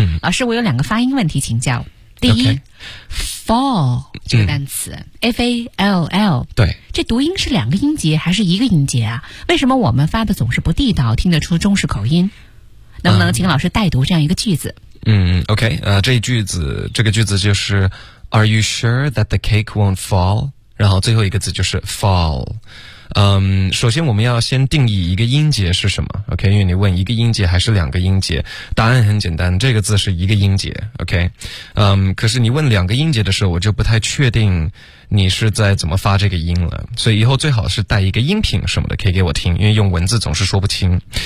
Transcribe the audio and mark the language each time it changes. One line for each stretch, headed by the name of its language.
Chinese: 老师我有两个发音问题请教。第一、
English: okay. fall
Chinese: 这个单词、F-A-L-L 对，这读音是两个音节还是一个音节啊？为什么我们发的总是不地道，听得出中式口音？能不能请老师代读这样一个句子？ OK, 这个句子就是
English: Are you sure that the cake won't fall?
Chinese: 然后最后一个字就是 fall。首先我们要先定义一个音节是什么 ,OK, 因为你问一个音节还是两个音节，答案很简单，这个字是一个音节 ,OK, 可是你问两个音节的时候，我就不太确定你是在怎么发这个音了，所以以后最好是带一个音频什么的可以给我听，因为用文字总是说不清。